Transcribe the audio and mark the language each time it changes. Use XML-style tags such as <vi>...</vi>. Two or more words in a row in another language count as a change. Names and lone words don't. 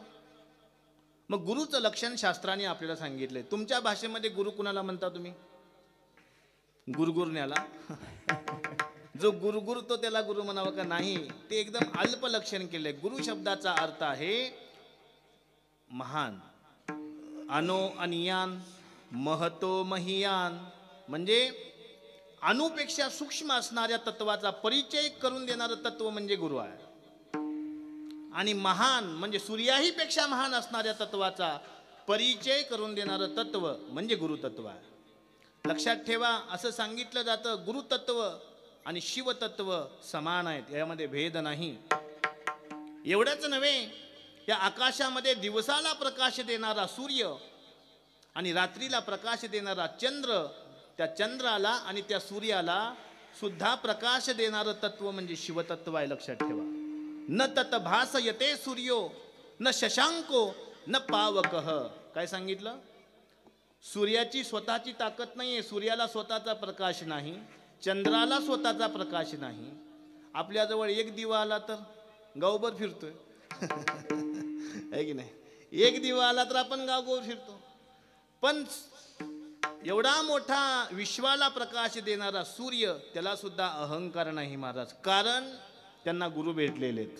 <mr>मग गुरुचं लक्षण शास्त्राने आपल्याला सांगितलंय. तुमच्या भाषेमध्ये गुरु कुणाला म्हणता तुम्ही? गुरगुरण्याला. जो गुरगुर तो त्याला गुरु म्हणावं का? नाही, ते एकदम अल्प लक्षण केलंय. गुरु शब्दाचा अर्थ आहे महान,</mr> <sa>अनो अनियान, महतो महियान.</sa> <mr>म्हणजे अणुपेक्षा सूक्ष्म असणाऱ्या तत्वाचा परिचय करून देणारं तत्व म्हणजे गुरु आहे. आणि महान म्हणजे सूर्याही पेक्षा महान असणाऱ्या तत्वाचा परिचय करून देणारं तत्व म्हणजे गुरुतत्व आहे. लक्षात ठेवा, असं सांगितलं जातं गुरुतत्व आणि शिवतत्व समान आहेत, यामध्ये भेद नाही. एवढंच नव्हे, या आकाशामध्ये दिवसाला प्रकाश देणारा सूर्य आणि रात्रीला प्रकाश देणारा चंद्र, त्या चंद्राला आणि त्या सूर्याला सुद्धा प्रकाश देणारं तत्व म्हणजे शिवतत्व आहे. लक्षात ठेवा.</mr> <sa>न तत भासयते सूर्यो न शशांको न पावकः.</sa> <mr>काय सांगितलं? सूर्याची स्वतःची ताकद नाहीये, सूर्याला स्वतःचा प्रकाश नाही, चंद्राला स्वतःचा प्रकाश नाही. आपल्याजवळ एक दिवा आला तर गावभर फिरतोय आहे की नाही? एक दिवा आला तर आपण गावभर फिरतो. पण एवढा मोठा विश्वाला प्रकाश देणारा सूर्य, त्याला सुद्धा अहंकार नाही महाराज, कारण त्यांना गुरु भेटलेले आहेत.</mr>